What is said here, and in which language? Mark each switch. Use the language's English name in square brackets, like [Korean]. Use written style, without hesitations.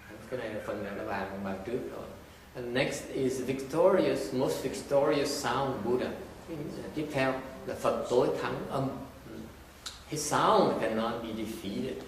[Vietnamese] Cái này là phần này là bàn trước rồi. [English] And next is victorious, most victorious sound Buddha. [Vietnamese] Tiếp theo là Phật tối thắng âm. [English] His sound cannot be defeated.